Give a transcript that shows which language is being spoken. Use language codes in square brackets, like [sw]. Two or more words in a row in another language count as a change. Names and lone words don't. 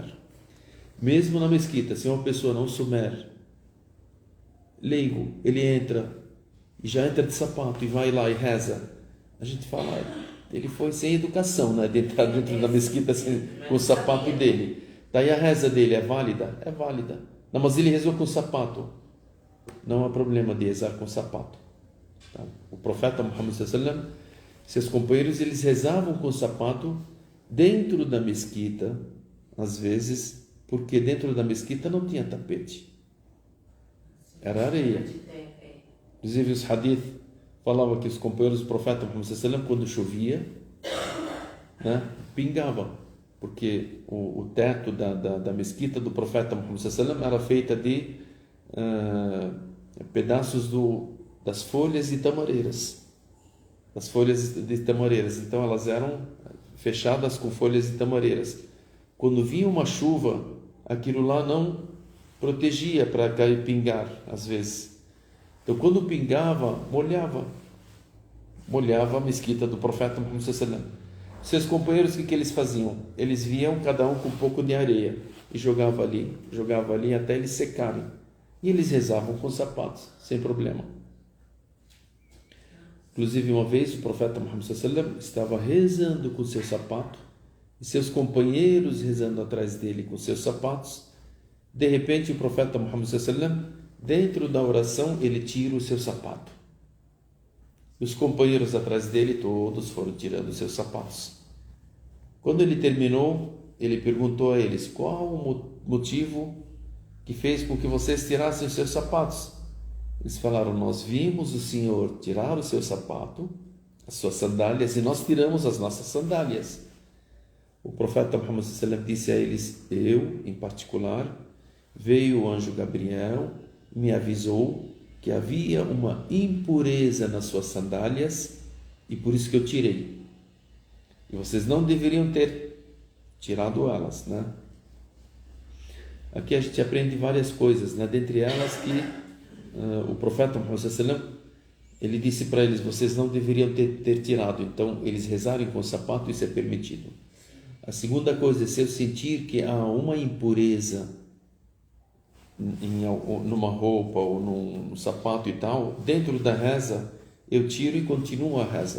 [pt] Mesmo na mesquita, se uma pessoa não souber, leigo, ele entra, e já entra de sapato, e vai lá e reza, a gente fala, ele foi sem educação, né, de entrar dentro da mesquita assim, com o sapato dele. Daí a reza dele é válida? É válida. Não, mas ele rezou com o sapato. não há problema de rezar com sapato. Tá? O profeta Muhammad [ar] صلى الله عليه وسلم, [pt] seus companheiros, eles rezavam com sapato dentro da mesquita, às vezes, porque dentro da mesquita não tinha tapete. Era areia. Inclusive os hadith falavam que os companheiros do profeta Muhammad [ar] صلى الله عليه وسلم, [pt] quando chovia, né, pingavam, porque o teto da mesquita do profeta Muhammad [ar] صلى الله عليه وسلم [pt] era feita de pedaços das folhas de tamareiras. As folhas de tamareiras, então elas eram fechadas com folhas de tamareiras. Quando vinha uma chuva, aquilo lá não protegia para cair pingar, às vezes. Então, quando pingava, molhava a mesquita do profeta Muhammad [ar] صلى الله عليه وسلم. [pt] Seus companheiros, o que eles faziam? Eles vinham, cada um com um pouco de areia, e jogavam ali até eles secarem. E eles rezavam com sapatos, sem problema. Inclusive, uma vez o profeta Muhammad [ar] صلى الله عليه وسلم [pt] estava rezando com seu sapato e seus companheiros rezando atrás dele com seus sapatos. De repente, o profeta Muhammad [ar] صلى الله عليه وسلم, [pt] dentro da oração, ele tira o seu sapato. E os companheiros atrás dele, todos foram tirando os seus sapatos. Quando ele terminou, ele perguntou a eles: qual o motivo que fez com que vocês tirassem os seus sapatos? Eles falaram: nós vimos o Senhor tirar o seu sapato, as suas sandálias, e nós tiramos as nossas sandálias. O profeta Muhammad [ar] صلى الله عليه وسلم [pt] disse a eles: eu, em particular, veio o anjo Gabriel, me avisou que havia uma impureza nas suas sandálias e por isso que eu tirei. E vocês não deveriam ter tirado elas, né? Aqui a gente aprende várias coisas, né? Dentre elas que o profeta Muhammad [ar] صلى الله عليه وسلم, [pt] ele disse para eles: vocês não deveriam ter tirado. Então, eles rezarem com o sapato, isso é permitido. A segunda coisa é, se eu sentir que há uma impureza numa roupa ou num sapato e tal, dentro da reza, eu tiro e continuo a reza.